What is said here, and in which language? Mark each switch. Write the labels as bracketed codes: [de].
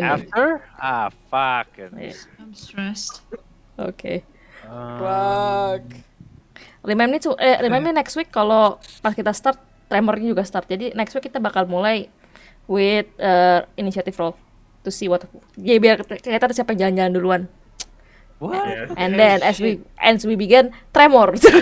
[en] After? Ah, fucking. Yeah. I'm stressed. Okay. Fuck. Remind me next week [id] kalau pas kita start tremornya juga start. Jadi [en] next week [id] kita bakal mulai [en] with initiative roll to see what. [id] Ya biar kelihatan siapa yang jalan-jalan duluan. [en] What? Yes. And then as we begin tremor.